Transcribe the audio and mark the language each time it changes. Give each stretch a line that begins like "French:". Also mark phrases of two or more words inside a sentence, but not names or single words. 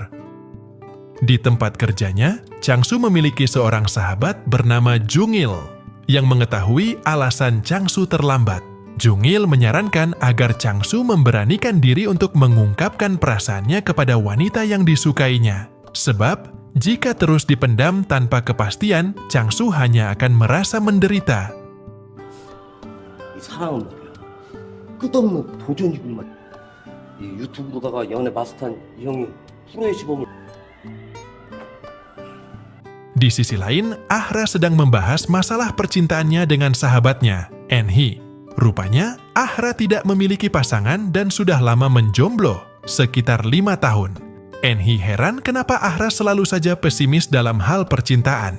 Indonesian: Di tempat kerjanya, Changsu memiliki seorang sahabat bernama Jungil yang mengetahui alasan Changsu terlambat. Jungil menyarankan agar Changsu memberanikan diri untuk mengungkapkan perasaannya kepada wanita yang disukainya. Sebab, jika terus dipendam tanpa kepastian, Changsu hanya akan merasa menderita.
Korean: 이 사랑은 말이야 끝없는 도전이구만. 이 유튜브 보다가 연애 마스터한 이 형이 프로의 시범을.
Indonesian: Di sisi lain, Ahra sedang membahas masalah percintaannya dengan sahabatnya, Enhi. Rupanya, Ahra tidak memiliki pasangan dan sudah lama menjomblo, sekitar 5 tahun. Enhi heran kenapa Ahra selalu saja pesimis dalam hal percintaan.